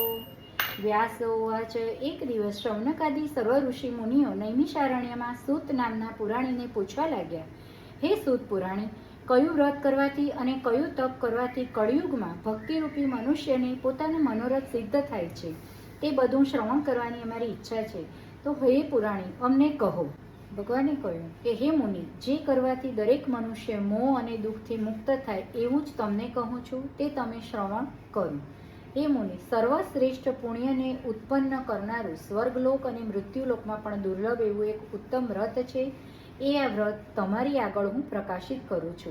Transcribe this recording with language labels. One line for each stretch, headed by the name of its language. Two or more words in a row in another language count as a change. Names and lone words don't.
Gujarati: વ્યાસ ઉવાચ એક દિવસ શૌનકાદિ સર્વ ઋષિ મુનિઓ નૈમિષારણ્યમાં સૂત નામના પુરાણીને પૂછવા લાગ્યા, હે સૂત પુરાણી, કયું વ્રત કરવાથી અને કયું તપ કરવાથી કળિયુગમાં ભક્તિરૂપી મનુષ્યને પોતાનું મનોરથ સિદ્ધ થાય છે, તે બધું શ્રવણ કરવાની અમારી ઇચ્છા છે, તો હે પુરાણી અમને કહો। भगवाने કહ્યું કે હે મુનિ, જે કરવાથી દરેક મનુષ્ય મોહ અને દુઃખથી મુક્ત થાય એવું જ તમને કહું છું, તે તમે શ્રવણ કરો। હે મુનિ, સર્વશ્રેષ્ઠ પુણ્યને ઉત્પન્ન કરનારું સ્વર્ગલોક અને મૃત્યુલોકમાં પણ દુર્લભ એવું એક ઉત્તમ વ્રત છે, એ આ વ્રત તમારી આગળ હું પ્રકાશિત કરું છું।